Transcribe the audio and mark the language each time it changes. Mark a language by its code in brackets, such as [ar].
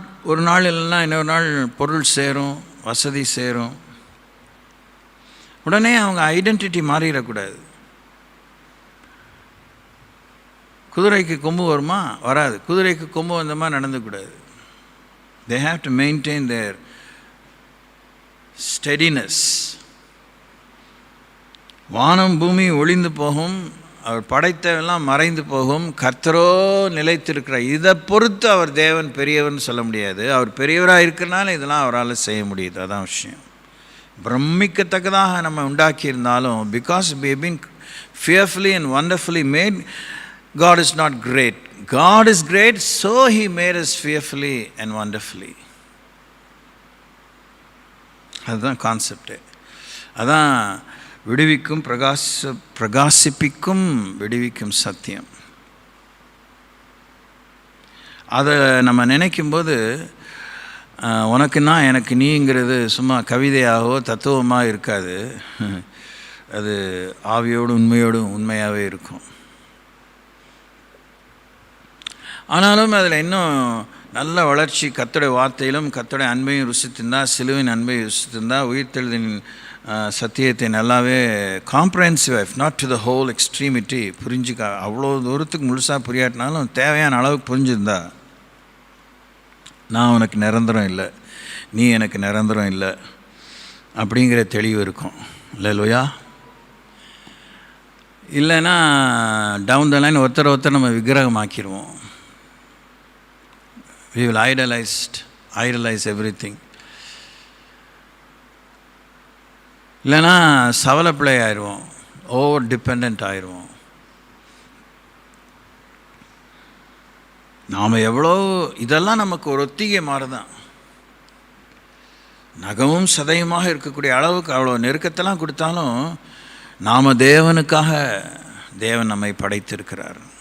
[ta] ஒரு நாள் இல்லைன்னா இன்னொரு நாள் பொருள் சேரும், வசதி சேரும், உடனே அவங்க ஐடென்டிட்டி மாறிடக்கூடாது. குதிரைக்கு கொம்பு வருமா? வராது. குதிரைக்கு கொம்பு வந்த மாதிரி நடந்துக்கூடாது. [en] They have to maintain their steadiness. [ta] வானம் பூமி ஒளிந்து போகும், அவர் படைத்தவெல்லாம் மறைந்து போகும், கர்த்தரோ நிலைத்திருக்கிறார். இதை பொறுத்து அவர் தேவன் பெரியவர்னு சொல்ல முடியாது. அவர் பெரியவராக இருக்கிறனால இதெல்லாம் அவரால் செய்ய முடியுது. அதான் விஷயம். பிரமிக்கத்தக்கதாக நம்ம உண்டாக்கியிருந்தாலும், [en] Because we have been fearfully and wonderfully made, God is not great. God is great, so He made us fearfully and wonderfully. [ta] அதுதான் கான்செப்டு. அதான் விடுவிக்கும் பிரகாசிப்பிக்கும் விடுவிக்கும் சத்தியம். அதை நம்ம நினைக்கும்போது உனக்குன்னா எனக்கு நீங்கிறது சும்மா கவிதையாகவோ தத்துவமாக இருக்காது. அது ஆவியோடு உண்மையோடும் உண்மையாகவே இருக்கும். ஆனாலும் அதில் இன்னும் நல்ல வளர்ச்சி, கர்த்தருடைய வார்த்தையிலும் கர்த்தருடைய அன்பையும் ருசித்திருந்தா, சிலுவின் அன்பையும் ருசித்திருந்தா, உயிர்த்தெழுதின் சத்தியத்தை நல்லாவே [en] comprehensive, if not to the whole extremity, [ta] புரிஞ்சுக்க அவ்வளோ தூரத்துக்கு முழுசாக புரியாட்டினாலும் தேவையான அளவுக்கு புரிஞ்சுருந்தா, நான் உனக்கு நிரந்தரம் இல்லை, நீ எனக்கு நிரந்தரம் இல்லை அப்படிங்கிற தெளிவு இருக்கும். இல்லையா? இல்லைன்னா [en] down the line [ta] ஒருத்தர் நம்ம விக்கிரகமாக்கிடுவோம். [en] We will idolize everything. [ta] இல்லைன்னா சவலப்பிள்ளை ஆயிடுவோம், [en] over depend [ta] ஆயிடுவோம். நாம் எவ்வளோ இதெல்லாம் நமக்கு ஒரு ஒத்திகை மாறுதான். நகமும் சதையுமாக இருக்கக்கூடிய அளவுக்கு அவ்வளோ நெருக்கத்தெல்லாம் கொடுத்தாலும் நாம் தேவனுக்காக தேவன் நம்மை படைத்திருக்கிறார்.